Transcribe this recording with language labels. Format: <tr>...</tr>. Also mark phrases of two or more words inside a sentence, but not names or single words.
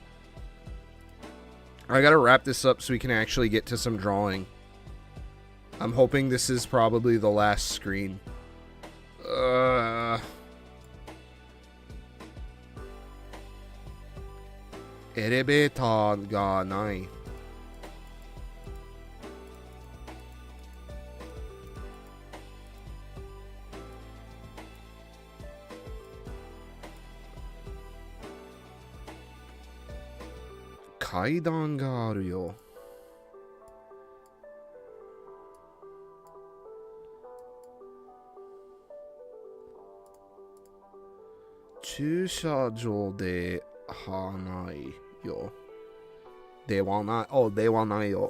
<en>I gotta wrap this up so we can actually get to some drawing. I'm hoping this is probably the last screen.</en> <ja>エレベーターがない. 階段があるよ. 駐車場ではないよ. ではない。Oh、ではないよ.</ja>